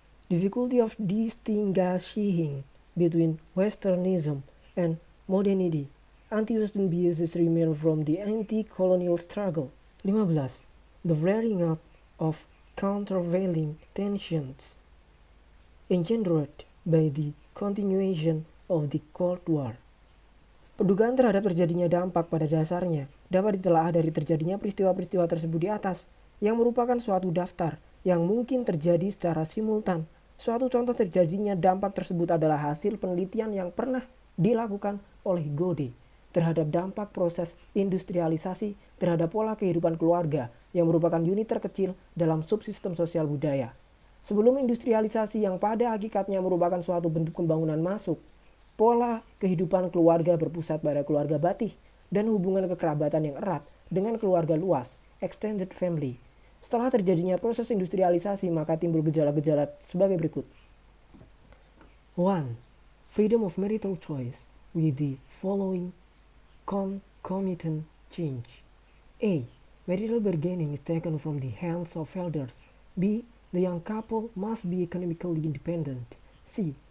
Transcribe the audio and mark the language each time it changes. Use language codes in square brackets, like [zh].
[en] Difficulty of distinguishing between Westernism and modernity. Anti-Western biases remain from the anti-colonial struggle. 15. The flaring up of countervailing tensions engendered by the continuation of the Cold War. [id] Pendugaan terhadap terjadinya dampak pada dasarnya dapat ditelaah dari terjadinya peristiwa-peristiwa tersebut di atas, yang merupakan suatu daftar yang mungkin terjadi secara simultan. Suatu contoh terjadinya dampak tersebut adalah hasil penelitian yang pernah dilakukan oleh Gode terhadap dampak proses industrialisasi terhadap pola kehidupan keluarga yang merupakan unit terkecil dalam subsistem sosial budaya. Sebelum industrialisasi yang pada hakikatnya merupakan suatu bentuk pembangunan masuk, pola kehidupan keluarga berpusat pada keluarga batih dan hubungan kekerabatan yang erat dengan keluarga luas, [en] extended family. [id] Setelah terjadinya proses industrialisasi, maka timbul gejala-gejala sebagai berikut. 1. [en] Freedom of marital choice with the following concomitant change. A. Marital bargaining is taken from the hands of elders. B. The young couple must be economically independent. C.